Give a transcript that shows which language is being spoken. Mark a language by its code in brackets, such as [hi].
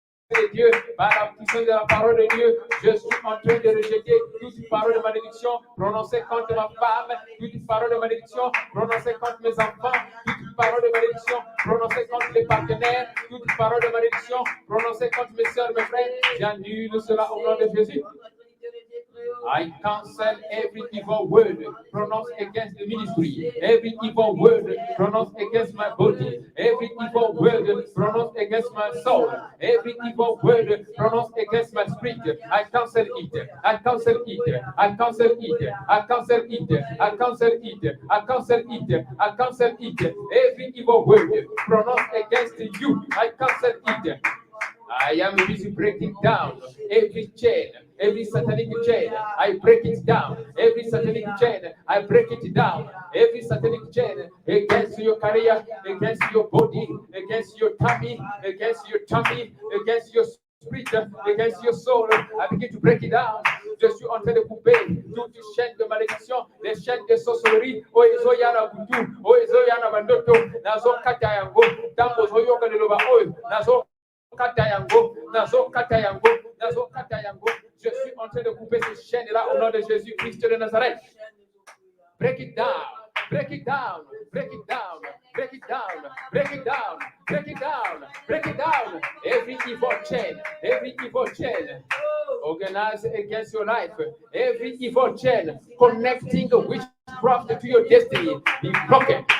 [fr] de Dieu, par la puissance de la parole de Dieu, je suis en train de rejeter toute parole de malédiction prononcée contre ma femme, toute parole de malédiction prononcée contre mes enfants, toute parole de malédiction prononcée contre les partenaires, toute parole de malédiction prononcée contre mes soeurs, mes frères. J'annule cela au nom de Jésus. [en] I cancel every evil word pronounced against the ministry, every evil word pronounced against my body, every evil word pronounced against my soul, every evil word pronounced against my spirit. I cancel it. I cancel it. I cancel it. I cancel it. I cancel it. I cancel it. I cancel it. Every evil word pronounced against you, I cancel it. I am busy breaking down every chain, every satanic chain. I break it down. Every satanic chain, I break it down. Every satanic chain against your career, against your body, against your tummy, against your spirit, against your soul. I begin to break it down. [fr] Je suis en train de couper toutes les chaînes de malédiction, les chaînes de sorcellerie. [ln] Oh, ezo yana butu, oh, ezo yana bandoto, nazo kata yango, tango zoyo kaleloba oyo, nazo kata yango, nazo kata yango, nazo kata yango. [fr] Je suis en train de couper ces chaînes-là au nom de Jésus-Christ de Nazareth. [en] Break it down, break it down, break it down, break it down, break it down, break it down, break it down. Every evil chain organized against your life, every evil chain connecting witchcraft to your destiny be broken.